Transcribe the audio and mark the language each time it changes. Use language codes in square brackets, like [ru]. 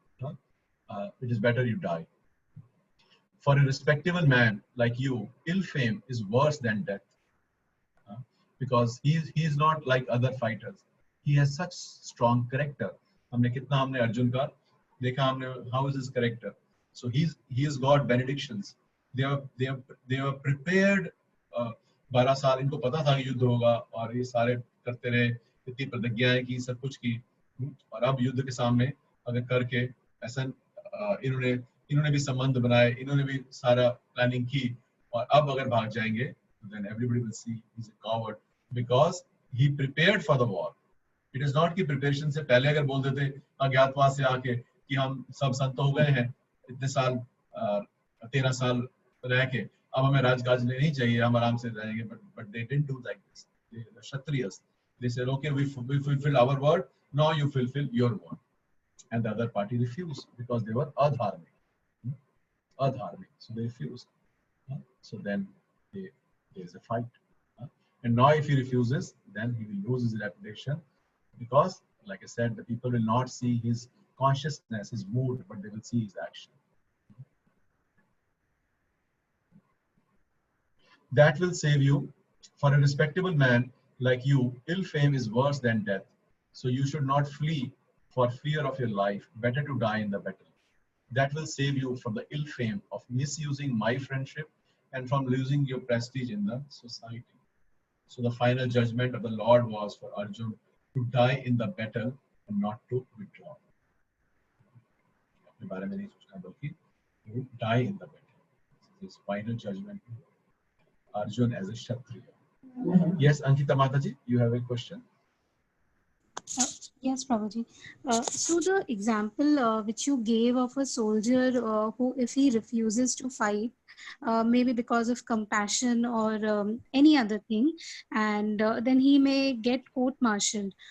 [en] It is better you die. For a respectable man like you, ill fame is worse than death, because he is not like other fighters. He has such strong character. [hi] हमने अर्जुन का देखा, हमने [en] how is his character. So he has got benedictions. They are prepared. [hi] 12 साल इनको पता था कि युद्ध होगा और ये सारे करते रहे, इतनी प्रतिज्ञाएं की, सब कुछ की, और अब युद्ध के सामने अगर करके ऐसा इन्होंने भी संबंध बनाए, इन्होंने भी सारा प्लानिंग की, और अब अगर भाग जाएंगे [en] then everybody will see he's a coward because he prepared for the war. It is not [hi] कि प्रिपरेशन से पहले अगर बोल देते अज्ञातवास से आके कि हम सब संत हो गए हैं इतने साल, 13 साल रह के, अब हमें राजकाज नहीं चाहिए, हम आराम से रहेंगे, [en] but they didn't do like this. The Kshatriyas, they said, okay, we fulfill our word, now you fulfill your word. And the other party refused because they were adharmic. So they refused. So then there is a fight. And now if he refuses, then he will lose his reputation, because like I said, the people will not see his consciousness, his mood, but they will see his action. That will save you. For a respectable man like you, ill fame is worse than death. So you should not flee for fear of your life. Better to die in the battle. That will save you from the ill fame of misusing my friendship and from losing your prestige in the society. So the final judgment of the Lord was for Arjun to die in the battle and not to withdraw. [hi] अपने बारे में नहीं सोचना, बल्कि [en] to die in the battle. This final judgment. Arjun as a Kshatriya. Yes, Ankita Mataji, you have a question? Yes, Prabhuji. So the example which you gave of a soldier who, if he refuses to fight, maybe because of compassion or any other thing, and then he may get court-martialed.